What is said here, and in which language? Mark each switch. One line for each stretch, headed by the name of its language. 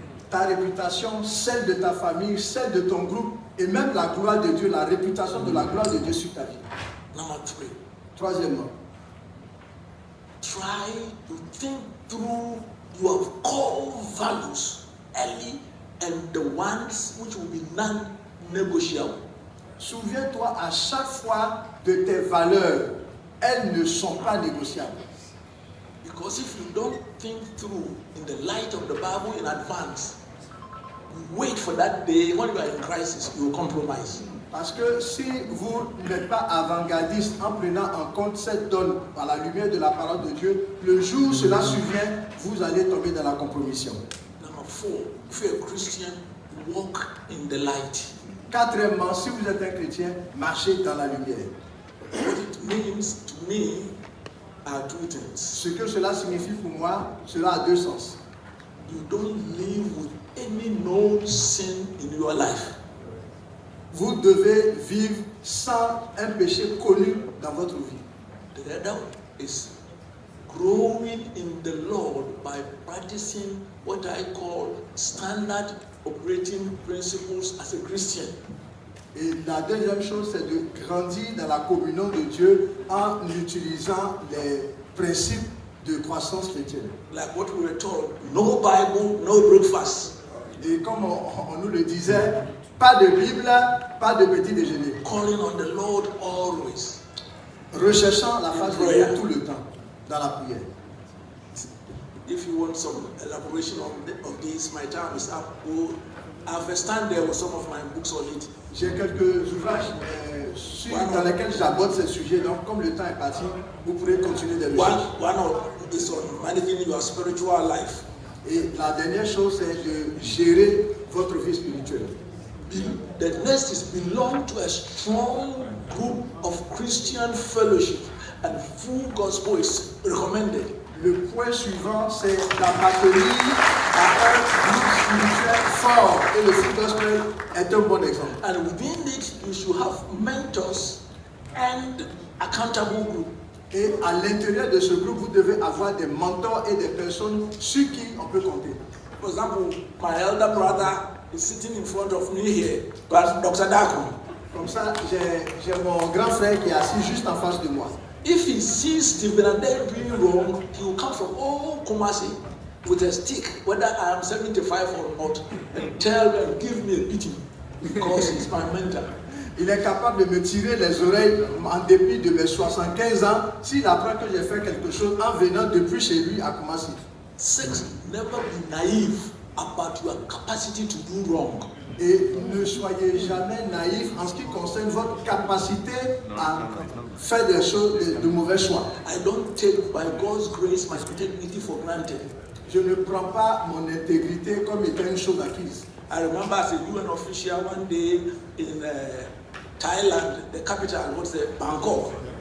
French: Ta réputation, celle de ta famille, celle de ton groupe, et même la gloire de Dieu, la réputation de la gloire de Dieu sur ta vie.
English: Number 3.
French: Troisièmement,
English: Try to think through your core values early and the ones which will be non-negotiable.
French: souviens-toi à chaque fois de tes valeurs. Elles ne sont pas négociables.
English: Because if you don't think through in the light of the Bible in advance, you wait for that day when you are in crisis, you will compromise.
French: Parce que si vous n'êtes pas avant-gardiste en prenant en compte cette donne par la lumière de la parole de Dieu, le jour où cela survient, vous allez tomber dans la compromission.
English: Number 4, if you're a Christian, walk in the light.
French: Quatrièmement, si vous êtes un chrétien, marchez dans la lumière.
English: What it means to me are 2 things.
French: Ce que cela signifie pour moi, cela a 2 sens.
English: You don't live with any known sin in your life.
French: Vous devez vivre sans un péché connu dans votre vie.
English: The other is growing in the Lord by practicing what I call standard operating principles as a Christian.
French: Et la deuxième chose, c'est de grandir dans la communion de Dieu en utilisant les principes de croissance chrétienne.
English: Like what we were told, no Bible, no breakfast.
French: Et comme on nous le disait, pas de Bible, pas de petit déjeuner.
English: Calling on the Lord always.
French: Recherchant la face de Dieu tout le temps, dans la prière.
English: If you want some elaboration of this, my time is up. I've stand there with some of my books on it.
French: J'ai quelques ouvrages dans lesquels j'aborde ces sujets, donc comme le temps est parti, vous pourrez continuer de recherches.
English: One is on managing your spiritual life.
French: Et la dernière chose, c'est de gérer votre vie spirituelle.
English: The next is belong to a strong group of Christian fellowship, and full gospel is recommended.
French: Le point suivant, c'est d'appartenir à un groupe spirituel fort. Et le full gospel est un bon exemple.
English: And within it, you should have mentors and accountable group.
French: Et à l'intérieur de ce groupe, vous devez avoir des mentors et des personnes sur qui on peut compter.
English: For example, my elder brother is sitting in front of me here, Dr. Daku.
French: Comme ça, j'ai mon grand frère qui est assis juste en face de moi.
English: If he sees Stephen Ade doing wrong, he will come from Kumasi with a stick, whether I am 75 or not, and tell them, give me a beating, because he's my mentor.
French: Il est capable de me tirer les oreilles en dépit de mes 75 ans s'il apprend que j'ai fait quelque chose en venant depuis chez lui à Kumasi.
English: 6, never be naive about your capacity to do wrong.
French: Et ne soyez jamais naïf en ce qui concerne votre capacité à faire des choses, de mauvais choix.
English: I don't take, by God's grace, my integrity for granted.
French: Je ne prends pas mon intégrité comme étant une chose acquise.
English: I remember as a UN official one day in Thailand, the capital, Bangkok.